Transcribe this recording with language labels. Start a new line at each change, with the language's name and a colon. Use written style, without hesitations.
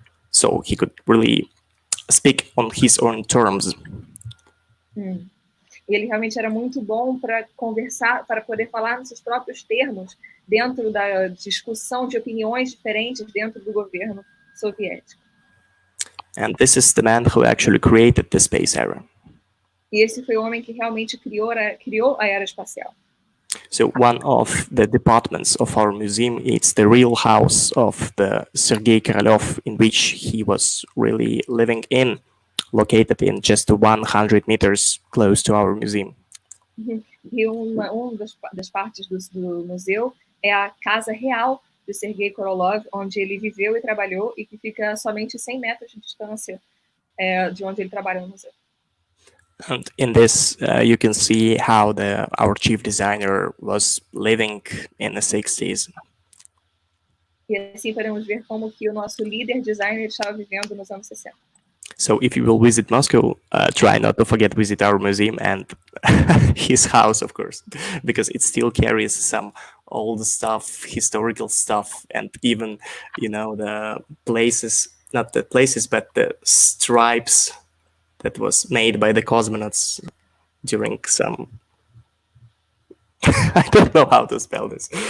English: So he could really speak on his own terms.
Portuguese: Ele realmente era muito bom para conversar, para poder falar nos seus próprios termos dentro da discussão de opiniões diferentes dentro do governo soviético.
English: And this is the man who actually created the space era.
Portuguese: E esse foi o homem que realmente criou a era espacial.
English: So one of the departments of our museum is the real house of the Sergei Korolev, in which he was really living in, located in just 100 meters close to our museum.
Portuguese: E das partes do museu é a casa real do Sergei Korolev, onde ele viveu e trabalhou e que fica somente 100 metros de distância de onde ele trabalha no museu.
English: And in this, you can see how our chief designer was living in the 60s.
Portuguese: E assim podemos ver como que o nosso líder designer estava vivendo nos anos 60.
English: So if you will visit Moscow, try not to forget to visit our museum and his house, of course, because it still carries some old stuff, historical stuff, and even, the places, not the places, but the stripes that was made by the cosmonauts during some I don't know how to spell this.